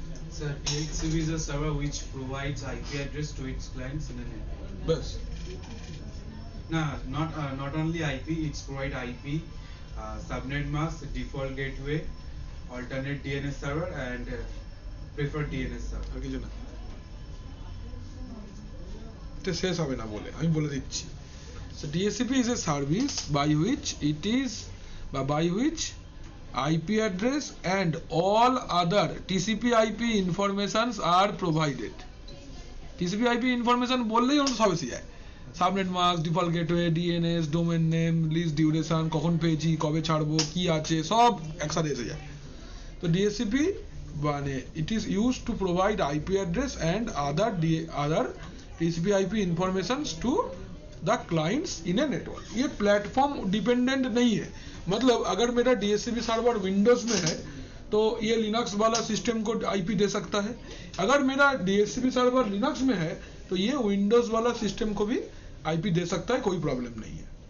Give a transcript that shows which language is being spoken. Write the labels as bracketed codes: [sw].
[en] Sir, DHCP is a server which provides IP address to its clients in a network. [hi] बस [en] No, not only IP, it's provide IP, subnet mask, default gateway, alternate DNS server, and preferred DNS server. [bn] আর কিছু না, এটা শেষ হবে না বলে আমি বলে দিচ্ছি। [en] So DSCP is a service by which it is by which IP address and all other TCP IP informations are provided. [bn] TCP IP information বললেই ওটা সব এসে যায়, subnet mask, default gateway, DNS, domain name, list duration, কখন পেয়েছি, কবে ছাড়বো, কি আছে, সব একসাথে এসে যায়। [en] তো ডিএসসিপি মানে it is use to provide IP address and other TCP IP informations to the clients in a network. [hi] ये प्लेटफॉर्म डिपेंडेंट नहीं है, मतलब अगर मेरा डीएससीपी सर्वर विंडोज में है तो ये लिनक्स वाला सिस्टम को आईपी दे सकता है, अगर मेरा डीएससीपी सर्वर लिनक्स में है तो ये विंडोज वाला सिस्टम को भी आईपी दे सकता है, कोई प्रॉब्लम नहीं है।